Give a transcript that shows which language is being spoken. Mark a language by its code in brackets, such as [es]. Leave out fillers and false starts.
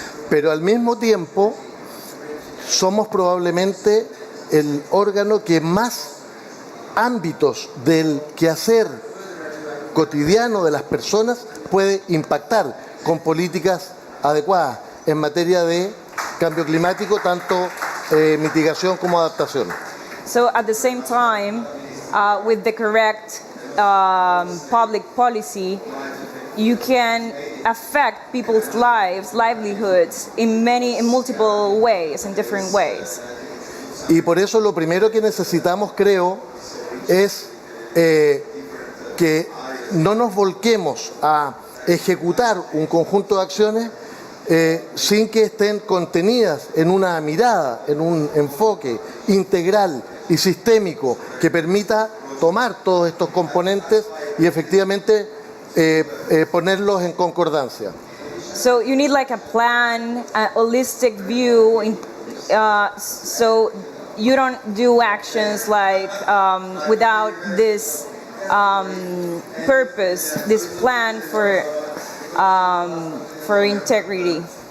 [es] Pero al mismo tiempo, somos probablemente el órgano que más ámbitos del quehacer cotidiano de las personas puede impactar con políticas adecuadas en materia de cambio climático, tanto mitigación como adaptación. [en] So at the same time, with the correct public policy, you can affect people's lives, livelihoods in multiple ways, in different ways. [es] Y por eso lo primero que necesitamos, creo, es que no nos volquemos a ejecutar un conjunto de acciones sin que estén contenidas en una mirada, en un enfoque integral y sistémico que permita tomar todos estos componentes y efectivamente ponerlos en concordancia. [en] So you need like a plan, a holistic view, so you don't do actions like without this purpose, this plan for integrity.